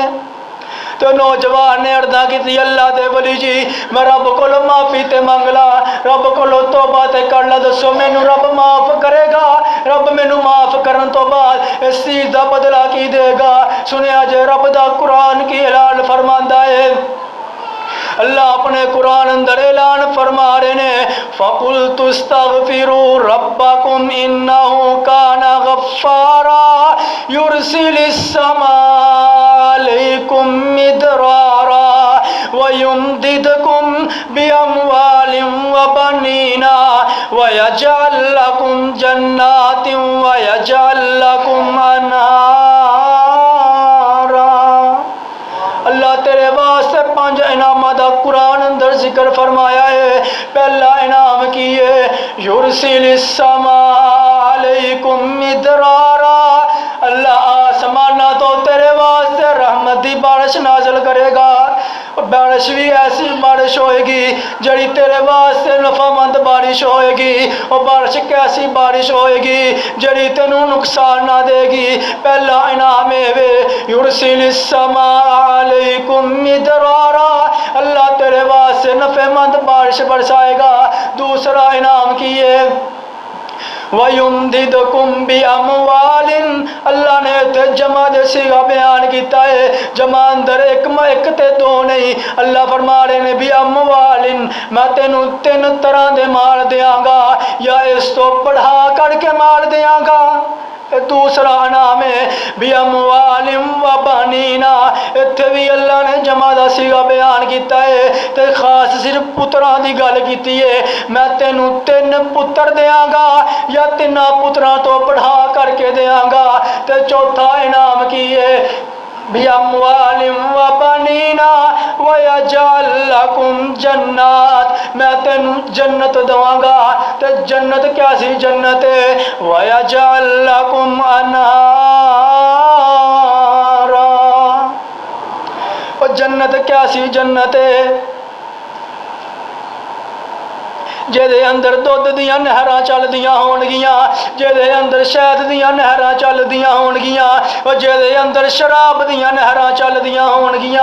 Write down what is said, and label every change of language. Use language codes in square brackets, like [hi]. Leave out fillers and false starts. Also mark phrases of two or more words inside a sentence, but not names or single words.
[pa] تو نوجوان نے عرضا کی اللہ دے ولی جی میں رب کولوں معافی تے منگ لاں، رب کولوں توبہ تے کر لاں، دسو مینوں رب معاف کرے گا? رب مینوں معاف کرن تو بعد اس چیز دا بدلہ کی دے گا? سنیا جے رب دا قرآن کی اعلان فرماندا ہے. اللہ اپنے قرآن اندر اعلان فرما رہے نے [ar] فقلت استغفروا ربكم إنه كان غفارا يرسل السماء عليكم مدرارا ويمددكم بأموال وبنين ويجعل لكم جنات ويجعل لكم أنهارا. [pa] اللہ تیرے واسطے 5 انعاماں دا قرآن اندر ذکر فرمایا ہے. پہلا انعام کی ہے [ar] يرسل السماء عليكم مدرارا, [pa] اللہ آسماناں تو تیرے واسطے رحمت دی بارش نازل کرے گا. بارش بھی ایسی بارش ہوئے گی جڑی تیرے واسطے نفع مند بارش ہوئے گی. اور بارش کیسی بارش ہوئے گی جڑی تینوں نقصان نہ دے گی. پہلا انعام ہے [ar] يرسل السماء عليكم مدرارا, [pa] اللہ تیرے واسطے نفع مند بارش برسائے گا. دوسرا انعام کی ہے [ar] ويمددكم بأموال, [pa] اللہ نے تے جمع دے صیغہ بیان کیا ہے. جمع اندر اک تے 2 نہیں، اللہ فرما رہے نے بأموال میں تینوں 3 طرح دے مال دینگا یا اس تو ودھا کر کے مال دینگا. دوسرا نام ہے [ar] بأموال وبنين, [pa] ایتھے بھی اللہ نے جمع دا صیغہ بیان کیا ہے تے خاص صرف پتراں دی گل کیتی ہے. میں تینوں 3 پتر دینگا یا 3 پتراں تو ودھا کر کے دینگا. تے چوتھا انعام کی ہے [ar] بأموال وبنين ويجعل لكم جنات, [pa] میں تینوں جنت دواں گا. تے جنت کیسی جنت ہے? [ar] ويجعل لكم أنهارا, [pa] اور جنت کیسی جنت ہے جیدے اندر دُدھ دیاں نہراں چلدیاں ہون گیاں، جیدے اندر شہد دیاں نہراں چلدیاں ہون گیاں، اور جیدے اندر شراب دیاں نہراں چلدیاں ہون گیاں.